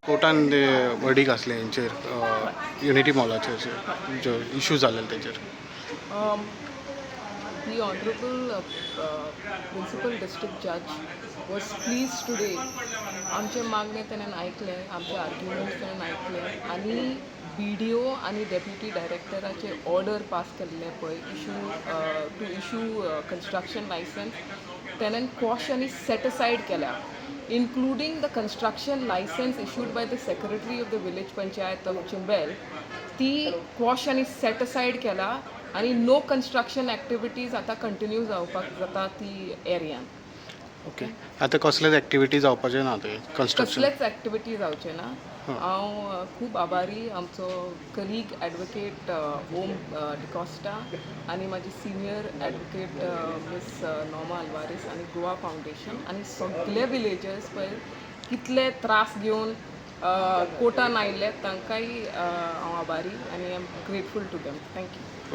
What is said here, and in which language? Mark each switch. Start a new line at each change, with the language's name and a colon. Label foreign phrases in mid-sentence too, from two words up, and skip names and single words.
Konkani: कोर्टान वर्डीक आसले हेंचेर युनिटी मॉलाचेर जो इशू जालेले तेचेर.
English: The Honorable Principal District Judge was pleased today.
Konkani: आमचे मागणे त्यानं ऐकले, आमचे आर्ग्युमेंट्स त्यानं ऐकले आणि BDO आणि डेप्युटी डायरेक्टराचे ऑर्डर पास केल्ले पळय
English: to issue construction licence
Konkani: त्यानं क्वॉश आणि
English: set aside
Konkani: केल्या,
English: including the construction license issued by the Secretary of the Village Panchayat of Chimbel.
Konkani: ती क्वॉश आणि
English: set aside
Konkani: केला आणि
English: no construction activities
Konkani: आता कंटिन्यू जावपाक जाता ती एरियान.
English: ओके.
Konkani: आतां कसलेच एक्टिविटी जावपाचे ना ते कन्स्ट्रक्शन? कसलेच ॲक्टिविटी जावचे ना. हांव खूब आभारी आमचो कलीग ॲडवोकेट ओम डिकॉस्टा आनी म्हाजी सिनियर ॲडवोकेट मिस नॉमा अल्वारीस आनी गोवा फावंडेशन आनी सगळे विलेजर्स पळय कितले त्रास घेवन कोर्टान आयिल्ले तांकांय हांव आभारी आनी
English: I am grateful to them.